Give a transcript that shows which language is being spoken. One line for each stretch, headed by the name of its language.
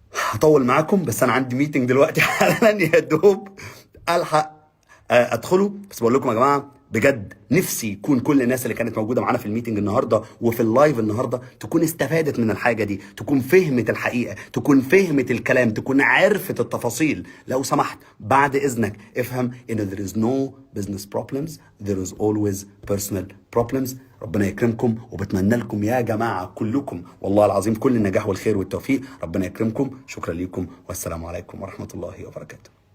Arabic: هطول معاكم بس انا عندي ميتنج دلوقتي حالا يا دوب الحق ادخله. بس بقول لكم يا جماعه بجد نفسي يكون كل الناس اللي كانت موجوده معانا في الميتنج النهارده وفي اللايف النهارده تكون استفادت من الحاجه دي، تكون فهمت الحقيقه، تكون فهمت الكلام، تكون عرفت التفاصيل. لو سمحت بعد اذنك افهم ان
English: there is no business problems, there is always personal problems.
Arabic: ربنا يكرمكم وبتمنى لكم يا جماعه كلكم والله العظيم كل النجاح والخير والتوفيق. ربنا يكرمكم، شكرا لكم والسلام عليكم ورحمه الله وبركاته.